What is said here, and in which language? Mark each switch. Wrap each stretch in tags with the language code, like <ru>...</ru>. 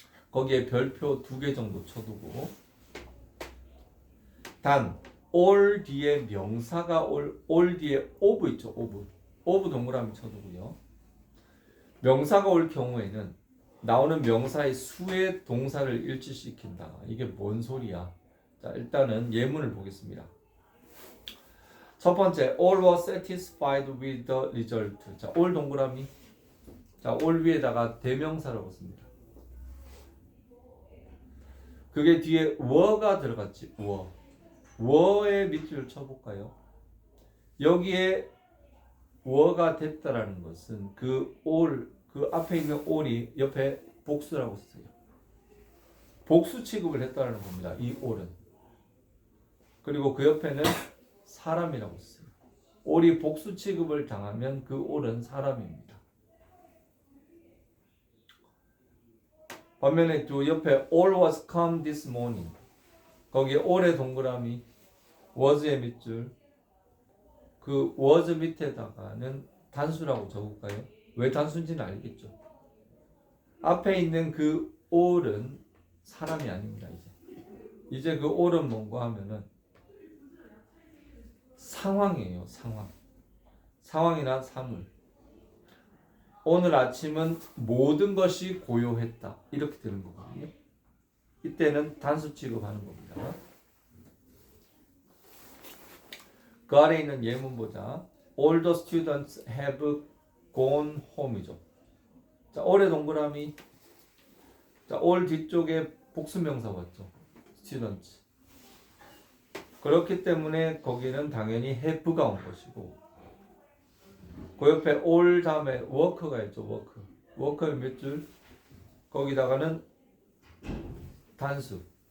<ko>거기에 별표 2개 정도 쳐두고 단 all 뒤에 명사가 all 뒤에 of 있죠. of 동그라미 쳐두고요. 명사가 올 경우에는 나오는 명사의 수의 동사를 일치시킨다. 이게 뭔 소리야? 자, 일단은 예문을 보겠습니다.</ko> <en>첫 번째, all were satisfied with the result.</en> <ko>자, all 동그라미. 자, all 위에다가 대명사라고 씁니다. 그게 뒤에 were가 들어갔지. were의 밑줄을 쳐볼까요? 여기에 were가 됐다라는 것은 그 all, 그 앞에 있는 all이 옆에 복수라고 써요. 복수 취급을 했다라는 겁니다. 이 all은. 그리고 그 옆에는 사람이라고 써요. all이 복수 취급을 당하면 그 all은 사람입니다.</ko> <en>반면에 또 옆에 all was come this morning.</en> <ko>거기에 all의 동그라미, was의 밑줄. 그 was 밑에다가는 단수라고 적을까요? 왜 단수인지는 알겠죠. 앞에 있는 그 all은 사람이 아닙니다. 이제 그 all은 뭔가 하면은 상황이에요. 상황이나 사물. 오늘 아침은 모든 것이 고요했다. 이렇게 되는 거거든요. 이때는 단수 취급하는 겁니다. 그 아래 있는 예문 보자.</ko> <en>All the students have gone home이죠.</en> <ko>자, all의 동그라미. 자, all 뒤쪽에 복수명사 왔죠.</ko> <en>students.</en> <ko>그렇기 때문에 거기는 당연히 have가 온 것이고 그 옆에 all 다음에 work가 있죠. work는 몇 줄? 거기다가는 단수.</ko>